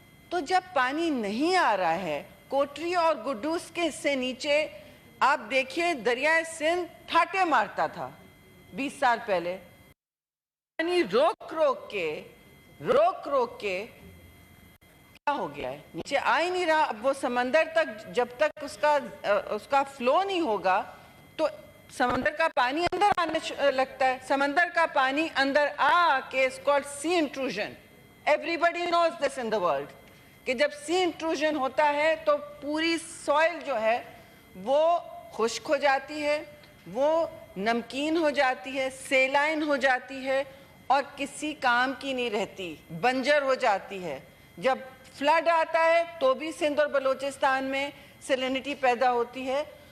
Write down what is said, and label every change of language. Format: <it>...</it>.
<ur>تو جب پانی نہیں آ رہا ہے, کوٹری اور گڈوس کے سے نیچے آپ دیکھیے دریائے سندھ ٹھاٹے مارتا تھا 20 سال پہلے. پانی روک روک کے کیا ہو گیا ہے, نیچے آ ہی نہیں رہا. اب وہ سمندر تک جب تک اس کا فلو نہیں ہوگا تو سمندر کا پانی اندر آنے لگتا ہے. سمندر کا پانی اندر آ کے</ur> <en>it's called sea intrusion. Everybody knows this in the world.</en> <ur>کہ جب سی انٹروژن ہوتا ہے تو پوری سوئل جو ہے وہ خشک ہو جاتی ہے, وہ نمکین ہو جاتی ہے, سیلائن ہو جاتی ہے اور کسی کام کی نہیں رہتی, بنجر ہو جاتی ہے. جب فلڈ آتا ہے تو بھی سندھ اور بلوچستان میں سیلینٹی پیدا ہوتی ہے.</ur>